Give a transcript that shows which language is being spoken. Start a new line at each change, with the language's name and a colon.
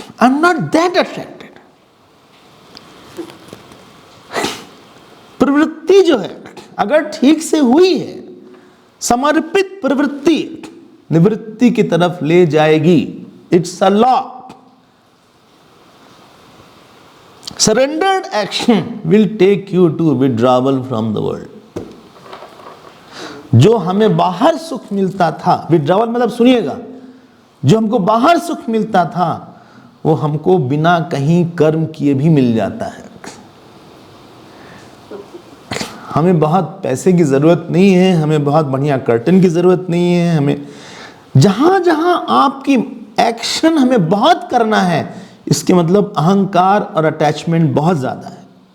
English: I'm not that attracted.
Hindi: प्रवृत्ति जो है अगर ठीक से हुई है, समर्पित प्रवृत्ति निवृत्ति की तरफ ले जाएगी।
English: It's a law. Surrendered action will take you to withdrawal from the world.
Hindi: जो हमें बाहर सुख मिलता था, विड्रावल मतलब सुनिएगा, जो हमको बाहर सुख मिलता था वो हमको बिना कहीं कर्म किए भी मिल जाता है। हमें बहुत पैसे की जरूरत नहीं है, हमें बहुत बढ़िया कर्टन की जरूरत नहीं है, हमें जहां जहां आपकी एक्शन हमें बहुत करना है, इसके मतलब अहंकार और अटैचमेंट बहुत ज्यादा है।